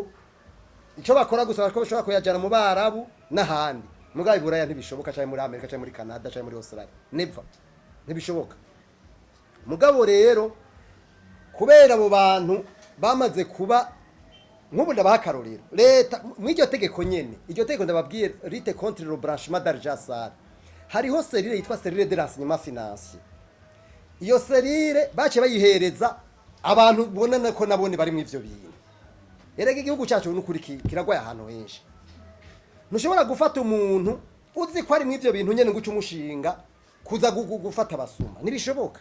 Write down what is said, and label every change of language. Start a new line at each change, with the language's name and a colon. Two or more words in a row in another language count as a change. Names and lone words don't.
Rundi: Ico bakora gusa ko bashobora kuyajana mu Barabu n'ahandi mugabo iburaya ntibishoboka cyane muri Amerika cyane muri Canada cyane muri Australia never ntibishoboka. Mugabo rero kubera abo bantu bamaze kuba nk'ubu ndabakarorero leta mw'iryo tegeko nyene iryo tegeko ndababwiye rite
French: contre le blanchiment d'argent sale
Rundi: hariho serire yitwa serire
French: de renseignement financier.
Rundi: Iyo serire bace bayihereza abantu bonana ko nabone bari mu ivyo bintu. Erega igihugu cyacu n'ukuri kiragwaye ahantu henshi. Ntushobora gufata umuntu uzi ko ari mu ivyo bintu nyene nguca umushinga kuza gufata abasuma nibishoboka.